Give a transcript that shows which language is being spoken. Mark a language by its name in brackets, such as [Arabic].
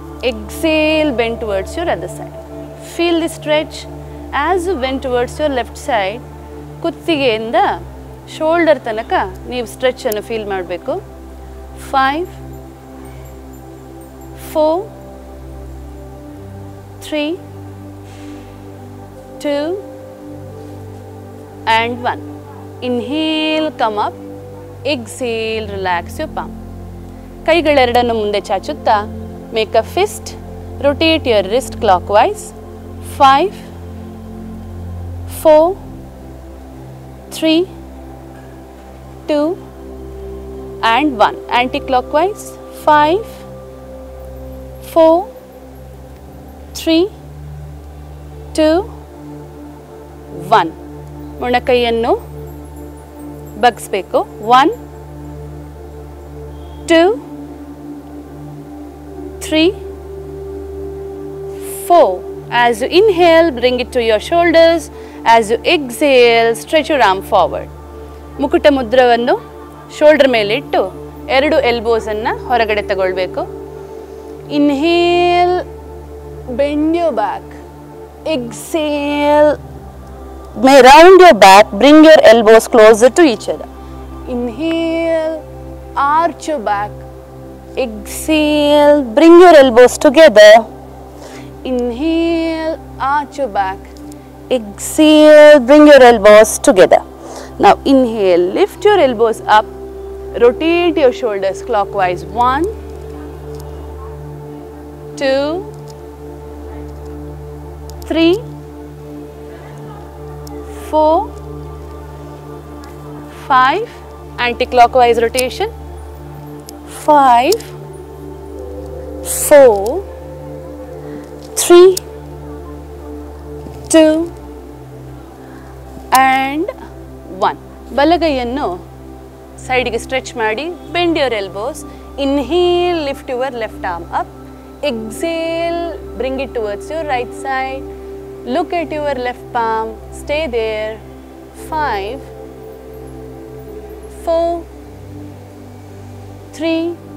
[English] Exhale, bend towards your other side. Feel the stretch as you bend towards your left side. [Kannada] ಕುತ್ತಿಗೆಯಿಂದ shoulder ತನಕ ನೀವು stretch ಅನ್ನು feel ಮಾಡಬೇಕು. [English] 5, 4, 3, 2, and 1. Inhale, come up. Exhale, relax your palm. [Kannada] ಕೈಗಳೆರಡನ್ನು ಮುಂದೆ ಚಾಚುತ್ತಾ [English] make a fist. Rotate your wrist clockwise. 5, 4, 3, 2, and 1. Anti-clockwise. 5, 4, 3, 2, 1. [Kannada] ಮೊಣಕೈಯನ್ನು ಬಗ್ಗಿಸಬೇಕು. 1, 2, 3, 4. [English] As you inhale, bring it to your shoulders. As you exhale, stretch your arm forward. [Kannada] ಮುಕುಟ ಮುದ್ರವನ್ನು shoulder ಮೇಲೆ ಇಟ್ಟು ಎರಡು elbows ಅನ್ನು ಹೊರಗಡೆ ತಗೊಳ್ಬೇಕು. [English] Inhale, bend your back. Exhale, round your back, bring your elbows closer to each other. Inhale, arch your back. Exhale, bring your elbows together. Inhale, arch your back. Exhale, bring your elbows together. Now inhale, lift your elbows up, rotate your shoulders clockwise. 1, 2, 3, 4, 5. Anti-clockwise rotation. 5, 4, 3, 2, and 1. [Kannada] ಬಲಗೈಯನ್ನು ಸೈಡಿಗೆ stretch ಮಾಡಿ [English] Bend your elbows. Inhale, lift your left arm up. Exhale, bring it towards your right side. Look at your left palm. Stay there. 5, 4, 3.